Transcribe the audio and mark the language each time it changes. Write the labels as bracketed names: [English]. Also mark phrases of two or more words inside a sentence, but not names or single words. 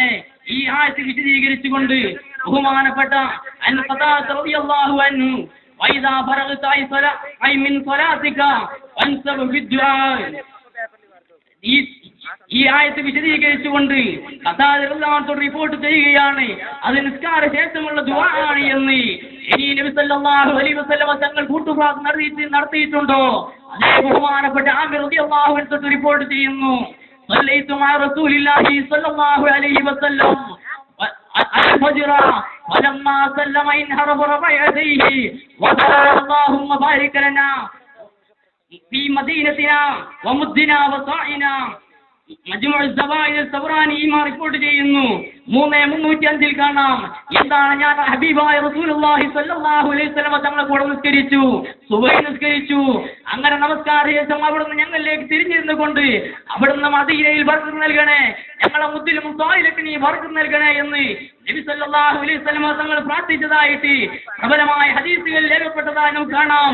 [Malayalam] ഈ ആയത്ത് വിശദീകരിച്ചുകൊണ്ട് ബഹുമാനപ്പെട്ട ഖതാദ [Arabic] رضي الله عنه, وإذا فرغت أي من صلاتك فانصب في الدعاء, [Malayalam] ഈ ആയത്ത് വിശദീകരിച്ചുകൊണ്ട് ഖതാദ റളിയല്ലാഹു റിപ്പോർട്ട് ചെയ്യുകയാണ്, അത് നിസ്കാര ശേഷമുള്ള ദുആ ആണ് എന്ന്. ഇനി നബി [Arabic] صلى الله عليه وسلم [Malayalam] തങ്ങൾ കൂട്ടുപ്രാർത്ഥന നടത്തിയിട്ടുണ്ടോ? അതേ ബഹുമാനപ്പെട്ട ആമിർ [Arabic] رضي الله عنه [Malayalam] റിപ്പോർട്ട് ചെയ്യുന്നു, [Arabic] صليت مع رسول الله صلى الله عليه وسلم الفجر ولما سلم انحرف رفع يديه وقال اللهم بارك لنا في مدينتنا ومدنا وصاعنا. [Malayalam] മജ്മുഉ സബായിൽ സബ്റാനി ഇമാം റിപ്പോർട്ട് ചെയ്യുന്നു. 305 കാണാം, എന്താണ് ഞാൻ ഹബീബായ [Arabic] رسول الله صلى الله عليه وسلم [Malayalam] തങ്ങളെ കൂടെ നിസ്കരിച്ചു, സുബഹി നിസ്കരിച്ചു. അങ്ങനെ നമസ്കാര ശേഷം അവിടുന്ന് ഞങ്ങളിലേക്ക് തിരിഞ്ഞിരുന്നു കൊണ്ട് അവിടുന്ന് മദീനയിൽ ബർക്കത്ത് നൽകണേ, ഞങ്ങളെ മുദ്ദിലും സ്വായിലൊക്കെ നീ ബർക്കത്ത് നൽകണേ എന്ന് നബി [Arabic] صلى الله عليه وسلم [Malayalam] തങ്ങൾ പ്രാർത്ഥിച്ചതായിട്ട് പ്രബലമായ ഹദീസുകളിൽ രേഖപ്പെട്ടതായി നമുക്ക് കാണാം.